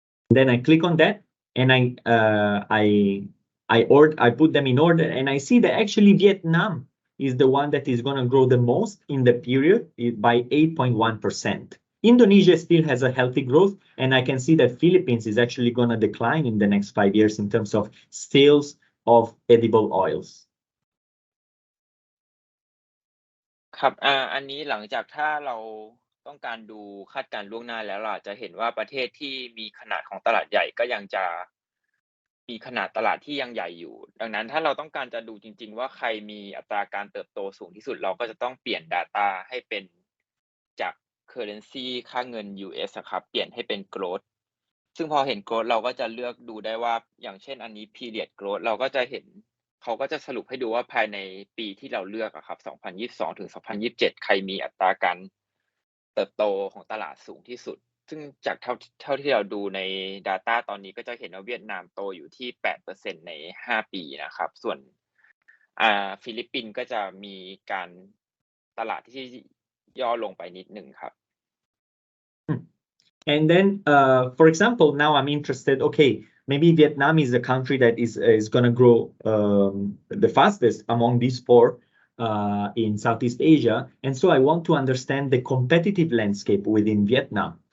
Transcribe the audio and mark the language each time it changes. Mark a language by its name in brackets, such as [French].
[English] Then I click on that, and I put them in order, and I see that actually Vietnam is the one that is going to grow the most in the period by 8.1%. Indonesia still has a healthy growth, and I can see that Philippines is actually going to decline in the next 5 years in terms of sales of edible oils. [Thai] ครับอันนี้หลังจากถ้าเราต้องการดูคาดการณ์ล่วงหน้าแล้วเราจะเห็นว่าประเทศที่มีขนาดของตลาดใหญ่ก็ยังจะมีขนาดตลาดที่ยังใหญ่อยู่ดังนั้นถ้าเราต้องการจะดูจริงๆว่าใครมีอัตราการเติบโตสูงที่สุดเราก็จะต้องเปลี่ยน Data ให้เป็น จาก currency ค่าเงิน US ครับเปลี่ยนให้เป็น growth ซึ่งพอเห็น growth เราก็จะเลือกดูได้ว่าอย่างเช่นอันนี้ period growth เราก็จะเห็นเขาก็จะสรุปให้ดูว่าภายในปีที่เราเลือกครับ2022ถึง2027ใครมีอัตราการ เติบโตของตลาดสูงที่สุดซึ่งจากเท่าที่เราดูใน Data ตอนนี้ก็จะเห็นว่าเวียดนามโตอยู่ที่ 8% ใน5ปีนะครับส่วนฟิลิปปินส์ก็จะมีการตลาดที่ย่อลงไปนิดนึงครับ [English] And then, for example, now I'm interested, okay, maybe Vietnam is the country that is going to grow the fastest among these four in Southeast Asia. And so I want to understand the competitive landscape within Vietnam.